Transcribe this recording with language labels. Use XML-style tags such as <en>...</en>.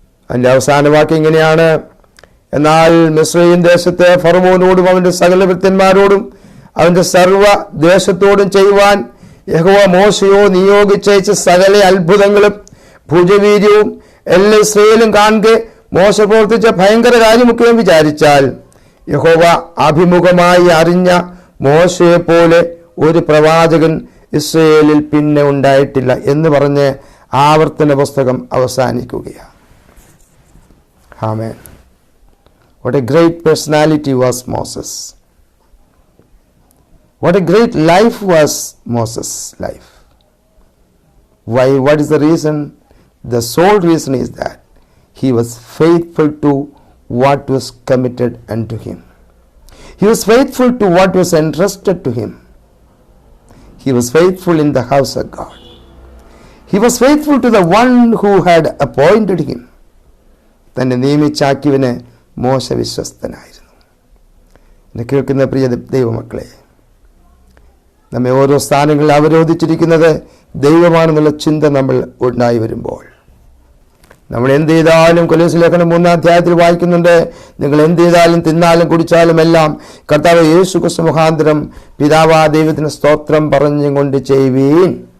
<ml>അതിൻ്റെ അവസാന വാക്യം ഇങ്ങനെയാണ്, എന്നാൽ മിസ്രയീം ദേശത്തെ ഫറവോനോടും അവൻ്റെ സകല ഭൃത്യന്മാരോടും അവൻ്റെ സർവ്വ ദേശത്തോടും ചെയ്യുവാൻ യഹോവ മോശയോ നിയോഗിച്ചയച്ച സകല അത്ഭുതങ്ങളും ഭുജവീര്യവും എല്ലാ ഇസ്രായേലും കാണുക മോശ പ്രവർത്തിച്ച ഭയങ്കര കാര്യമൊക്കെയും വിചാരിച്ചാൽ യഹോവ അഭിമുഖമായി അറിഞ്ഞ മോശയെ പോലെ ഒരു പ്രവാചകൻ ഇസ്രയേലിൽ പിന്നെ ഉണ്ടായിട്ടില്ല എന്ന് പറഞ്ഞ് ആവർത്തന പുസ്തകം അവസാനിക്കുകയാണ്. ആമേൻ.</ml> <en>What a great personality was Moses. What a great life was Moses' life. Why? What is the reason? The sole reason is that he was faithful to what was committed unto him. He was faithful to what was entrusted to him. He was faithful in the house of God. He was faithful to the one who had appointed him.</en> <ml>തന്നെ നിയമിച്ചാക്കിയവന് മോശ വിശ്വസ്തനായിരുന്നു. എന്നെ കേൾക്കുന്ന പ്രിയ ദൈവമക്കളെ, നമ്മെ ഓരോ സ്ഥാനങ്ങളിൽ അവരോധിച്ചിരിക്കുന്നത് ദൈവമാണെന്നുള്ള ചിന്ത നമ്മൾ ഉണ്ടായി വരുമ്പോൾ നമ്മൾ എന്ത് ചെയ്താലും, കൊലോസ്യ ലേഖനം 3-ാം അധ്യായത്തിൽ വായിക്കുന്നുണ്ട്, നിങ്ങൾ എന്ത് ചെയ്താലും തിന്നാലും കുടിച്ചാലും എല്ലാം കർത്താവ് യേശു ക്രിസ്തു മുഖാന്തരം പിതാവാ ദൈവത്തിന് സ്തോത്രം പറഞ്ഞുകൊണ്ട് ചെയ്യുവീൻ.</ml>